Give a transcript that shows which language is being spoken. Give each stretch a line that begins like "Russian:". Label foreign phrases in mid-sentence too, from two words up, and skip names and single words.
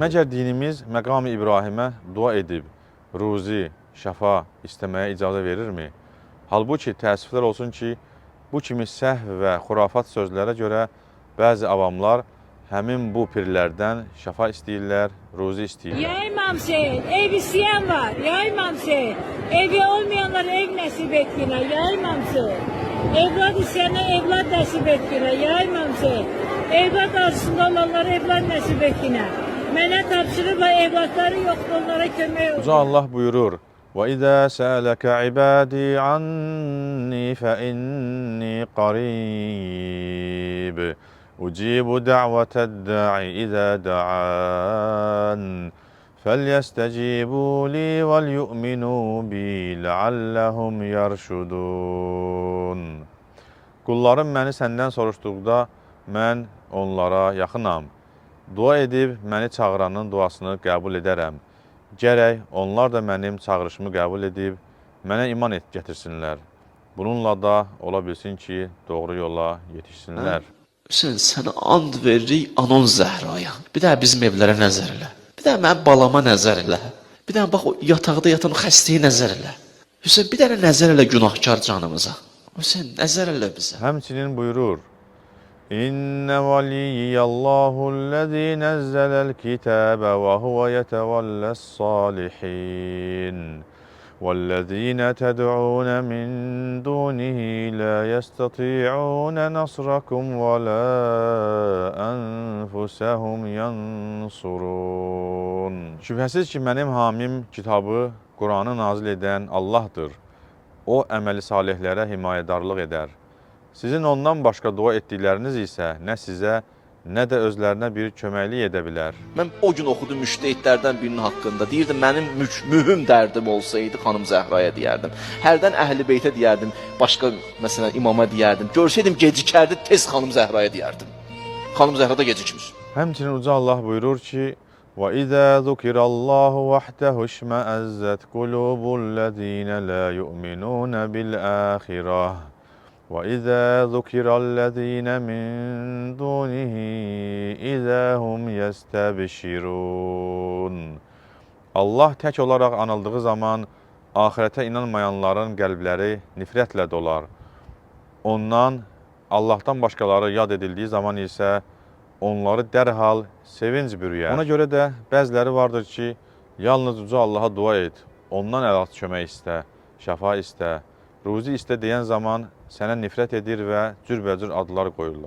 Azerbaijani: Məgər dinimiz məqam-ı İbrahimə dua edib, ruzi, şəfa istəməyə icazə verirmi? Halbuki təəssüflər olsun ki, bu kimi səhv və xurafat sözlərə görə bəzi avamlar həmin bu pirlərdən şəfa istəyirlər, ruzi istəyirlər.
Turkish: Ya İmam Hüseyin, ev isteyen var. Ya İmam Hüseyin, evi olmayanlara ev nasip et yine. Ya İmam Hüseyin, evlat isteyene evlat nasip et yine. Ya İmam Hüseyin, evlat arasında olanlara evlat nasip et yine.
Azerbaijani: Mənə tapşırırlar, evlatları yoxdur, onlara kömək olur. Uca Allah buyurur:
Arabic: وَإِذَا سَأَلَكَ عِبَادِي عَنِّي فَإِنِّي قَرِيبٌ أُجِيبُ دَعْوَةَ الدَّاعِ إِذَا دَعَانِ فَلْيَسْتَجِيبُوا لِي وَلْيُؤْمِنُوا بِي لَعَلَّهُمْ يَرْشُدُونَ.
Azerbaijani: Qullarım məni səndən soruşduqda mən onlara yaxınam. Dua edib məni çağıranın duasını qəbul edərəm. Gərək onlar da mənim çağırışımı qəbul edib mənə iman gətirsinlər. Bununla da ola bilsin ki, doğru yola yetişsinlər. Hüseyin, sənə and veririk Anon Zəhraya. Bir də bizim evlərə nəzər elə. Bir də mənim balama nəzər elə. Bir də bax o yataqda yatan xəstəyə nəzər elə. Hüseyin, bir dənə nəzər elə günahkar canımıza. Hüseyin, nəzər elə bizə. Həmçinin buyurur:
Arabic: إن وليي الله الذي نزل الكتاب وهو يتولى الصالحين. وَالَّذِينَ تَدْعُونَ مِنْ دُونِهِ لَا يَسْتَطِيعُونَ نَصْرَكُمْ وَلَا أَنفُسَهُمْ يَنْصُرُونَ.
Azerbaijani: Şübhəsiz ki, mənim hamim kitabı, Quranı nazil edən Allahdır. O, əməli salihlərə himayədarlıq edər. Sizin ondan başqa dua etdikləriniz isə nə sizə, nə də özlərinə bir köməklik edə bilər. Mən o gün oxudum müştəhidlərdən birinin haqqında. Deyirdim, mənim mühüm dərdim olsaydı xanım Zəhraya deyərdim. Hərdən Əhl-i Beytə deyərdim, başqa məsələn imama deyərdim. Görsəydim gecikərdi, tez xanım Zəhraya deyərdim. Xanım Zəhra da gecikmir. Həmçinin Uca Allah buyurur ki:
Arabic: وَإِذَا ذُكِرَ اللّٰهُ وَحْدَهُ اشْمَأَزَّتْ قُلُوبُ الَّذ۪ينَ لَا يُؤْمِنُونَ بِالْآخِرَةِ وَإِذَا ذُكِرَ الَّذ۪ينَ مِنْ دُونِهِ إِذَا هُمْ يَسْتَبْشِرُونَ.
Azerbaijani: Allah tək olaraq anıldığı zaman ahirətə inanmayanların qəlbləri nifrətlə dolar. Ondan, Allahdan başqaları yad edildiği zaman isə onları dərhal sevinc bürüyər. Ona görə də bəziləri vardır ki, yalnız Uca Allaha dua et, ondan əlat kömək istə, şəfa istə, ruzi istə deyən zaman sənə nifrət edir və cürbəcür adlar qoyurlar.